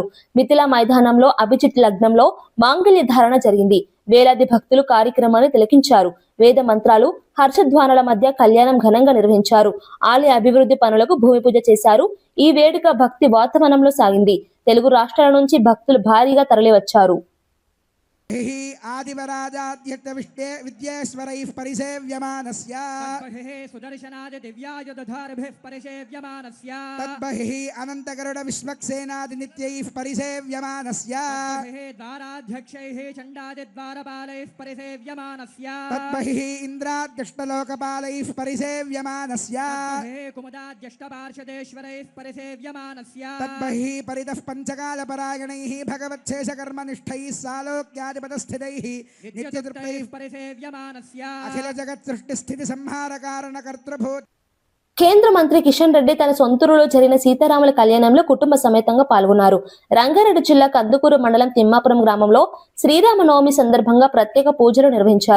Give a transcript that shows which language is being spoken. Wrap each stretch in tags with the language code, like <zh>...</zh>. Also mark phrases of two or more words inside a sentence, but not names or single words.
<te>మిథిలా మైదానంలో అభిజిత్ లగ్నంలో మాంగళ్య ధారణ జరిగింది. వేలాది భక్తులు కార్యక్రమాన్ని తిలకించారు. వేద మంత్రాలు, హర్షధ్వానాల మధ్య కళ్యాణం ఘనంగా నిర్వహించారు. ఆలయ అభివృద్ధి పనులకు భూమి పూజ చేశారు. ఈ వేడుక భక్తి వాతావరణంలో సాగింది. తెలుగు రాష్ట్రాల నుంచి భక్తులు భారీగా తరలివచ్చారు.</te> <sa>आदिवराजाद्यक्त विद्येश्वरैः परिसेव्यमानस्य सुदर्शनाद दिव्यायुधारभिः परिसेव्यमानस्य तद्बहिः अनन्तगरुड विश्वक्सेनादिनित्यैः परिसेव्यमानस्य द्वाराध्यक्षैः चण्डादिद्वारपालैः परिसेव्यमानस्य तद्बहिः इन्द्राद्यष्टलोकपालैः परिसेव्यमानस्य कुमुदाद्यष्टपार्षदेश्वरैः परिसेव्यमानस्य तद्बहिः परितः पञ्चकालपरायणैः भगवच्छेषकर्मनिष्ठैः सालोक्यादि అఖిల జగత్ సృష్టి స్థితి సంహార కారణ కర్తృభూత.</sa> <te>కేంద్ర మంత్రి కిషన్ రెడ్డి తన సొంతూరులో జరిగిన సీతారాముల కళ్యాణంలో కుటుంబ సమేతంగా పాల్గొన్నారు. రంగారెడ్డి జిల్లా కందుకూరు మండలం తిమ్మాపురం గ్రామంలో శ్రీరామనవమి సందర్భంగా ప్రత్యేక పూజలు నిర్వహించారు.</te>